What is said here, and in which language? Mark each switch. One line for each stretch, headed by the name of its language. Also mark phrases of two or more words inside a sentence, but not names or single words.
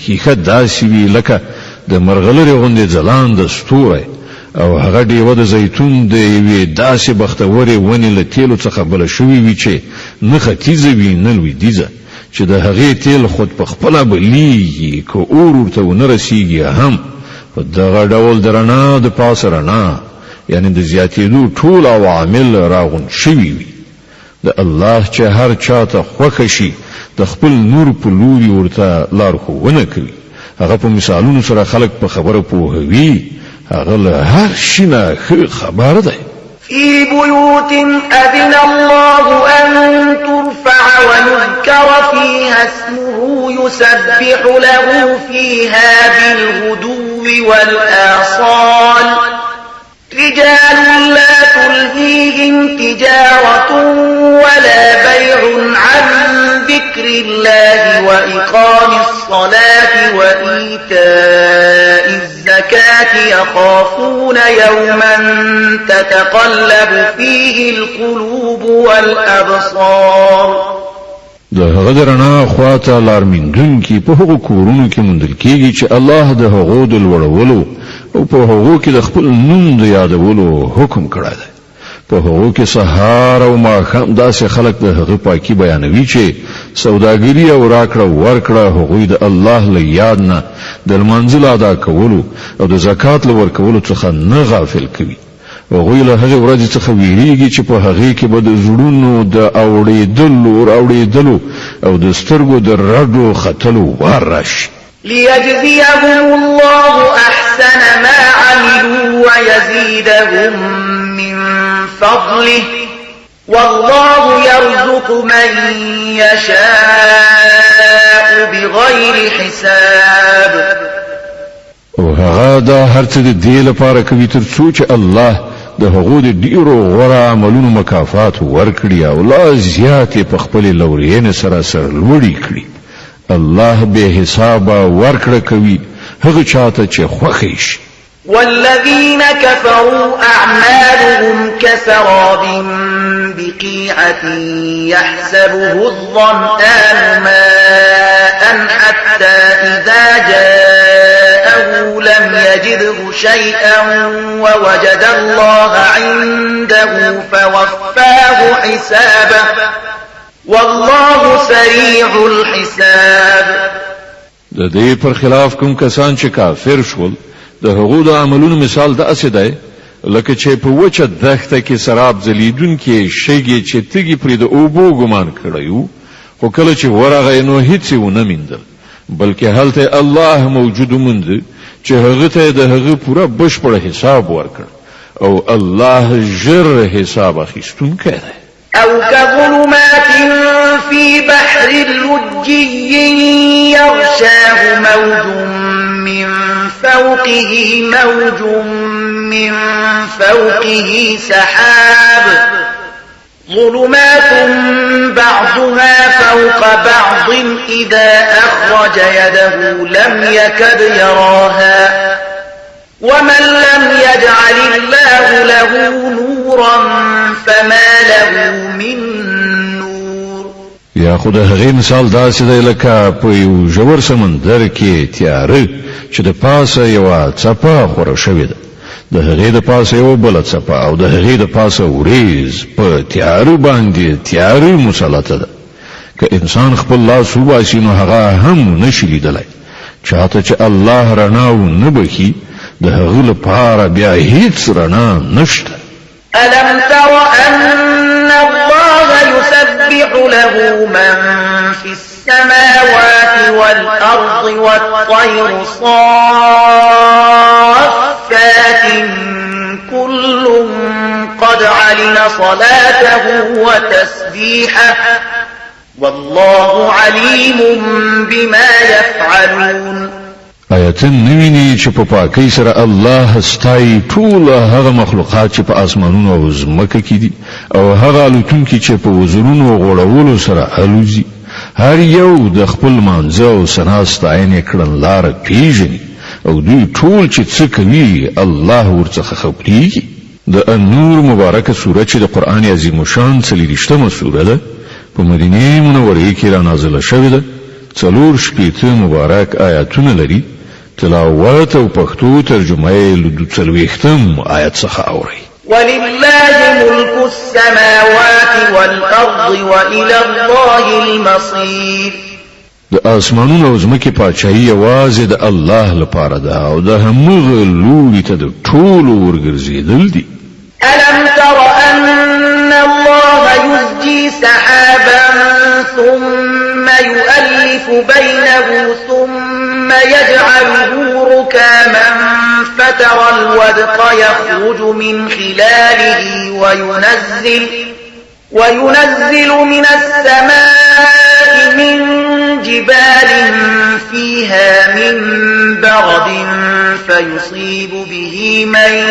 Pashto: ښیښه داسې وي لکه د مرغلرې غوندې ځلانده ستوری او هغه دیوه د زیتون د یوې داسې بختورې ونې له تیلو څخه بله شوې وي چې نه ختیځه وي نه لویدیځه چې د هغې تیل خود په خپله بلیږي که اور ورته ونه رسیږي هم په دغه ډول د رڼا د پاسه رڼا یعنی د زیاتېدو ټول عوامل راغونډ شوي وي. د الله چې هر چاته خوښه شي د خپل نور په لوري ورته لارښوونه کوي. هغه په مثالونو سره خلق په خبره پوهوي. هغه له هر شي نه ښه خبر دی.
Arabic: في بيوت أذن الله أن ترفع ويذكر فيها اسمه يسبح له فيها بالغدو والآصال رجال لا تلهيهم تجارة ولا بيع عن ذكر الله وإقام الصلاة وإيتاء الزكاة يخافون يوما تتقلب فيه القلوب والأبصار.
Pashto: د هغه د رڼا خواته لارمندونکي په هغو کورونو کې موندل کېږي چې الله د هغو د لوړولو او په هغو کې د خپل نوم د یادولو حکم کړی دی. په هغو کې سهار او ماښام داسې خلک د هغه پاکي بیانوي چې سوداګري او راکړه ورکړه هغوی د الله له یاد نه د لمانځه ادا کولو او د زکات له ورکولو څخه نه غافل کوي. هغوی له هغې ورځې څخه ویریږي چې په هغې کې به د زړونو د اورېدلو او د سترګو د رډو ختلو وار راشي.
Arabic: ليجزيهم الله أحسن ما عملوا ويزيدهم من فضله والله يرزق من يشاء بغير حساب.
Pashto: او هغه دا هر څه د دې لپاره کوي تر څو چې الله د هغو د ډیرو غوره عملونو مکافات ورکړي او لا زیاتې په خپلې لورینې سره سرلوړي کړي. الله به حساب ورکړه کوي هغه چاته چې خوښ شي.
Arabic: والذين كفروا أعمالهم كسراب بقيعة يحسبه الظمآن ماء حتى إذا جاءه لم يجده شيئا ووجد الله عنده فوفاه حسابه والله سريع الحساب.
Pashto: د دې پر خلاف کوم کسان چې کافر شول د هغو د عملونو مثال داسې دی لکه چې په وچه دښته کې سراب ځلیدونکي شګې چې تږي پرې د اوبو ګمان کړی و خو کله چې ورغی نو هیڅ یې ونه میندل بلکې هلته الله موجود وموند چې هغه ته د هغه پوره بشپړ حساب ورکړ او الله ژر حساب اخیستونکی دی.
Arabic: أو كظلمات في بحر لجي يغشاه موج من فوقه موج من فوقه سحاب ظلمات بعضها فوق بعض إذا أخرج يده لم يكد يراها ومن لم يجعل الله له نورا فما له من نور.
Pashto: یا خود هغه مثال داسې دی لکه په یو ژور سمندر کې تیاره چې د پاسه یو څپه خوره شوې ده د هغې د پاسه یو بله څپه او د هغې د پاسه وریځ په تیاره باندې تیاره مسلطه ده. که انسان خپل لاس وباسي نو هغه هم نشي لیدلی. چاته چې الله رڼا ونه بخي د هغه لپاره بیا هیڅ رڼا نشته.
Arabic: ألم تر أن الله يسبح له من في السماوات والأرض والطير صافات كل قد علم صلاته وتسبيحه والله عليم بما يفعلون.
Pashto: آیتن نویني چې په پاکۍ سره الله ستایي ټول هغه مخلوقات چې په اسمانونو او ځمکه کې دي او هغه الوتونکي چې په وزرونو غوړولو سره الوزي، هر یو د خپل منځ او ثنا ستاینې کړنلاره پیژني او دوی ټول چې څه کوي الله ورڅخه خبرېږي. د النور مبارکه سوره چې د قرآن عظیم شان 40مه سوره ده، په مدینه منوره کې را نازله شوې ده. 4 مبارک آیاتونه لري. تلاوت او پښتو ترجمه یې له 40 آیت څخه اوري.
Arabic: ولله ملك السماوات والأرض وإلى الله المصير.
Pashto: د اسمانونو او ځمکې پاچاهي یوازې د الله لپاره ده او د همغه لوري ته د ټولو ورګرځېدل دي.
Arabic: ألم تر أن الله يزجي سحابا ثم يؤلف بينه ثم يجعله ركاما فترى الودق يخرج من خلاله وينزل من السماء من جبال فيها من برد فيصيب به من